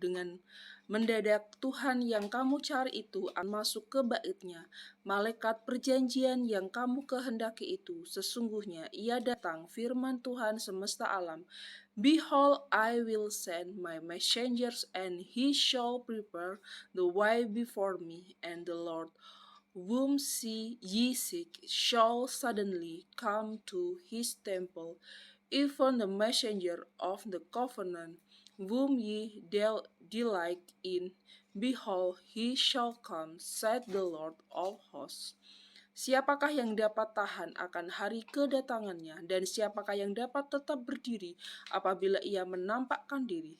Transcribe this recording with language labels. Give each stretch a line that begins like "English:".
Indonesian: Dengan mendadak Tuhan yang kamu cari itu akan masuk ke baitnya. Malaikat perjanjian yang kamu kehendaki itu, sesungguhnya ia datang, firman Tuhan semesta alam.
English: Behold, I will send my messengers, and he shall prepare the way before me, and the Lord whom ye seek shall suddenly come to his temple, even the messenger of the covenant, whom ye delight in. Behold, he shall come, said the Lord of hosts.
Indonesian: Siapakah yang dapat tahan akan hari kedatangannya, dan siapakah yang dapat tetap berdiri apabila ia menampakkan diri?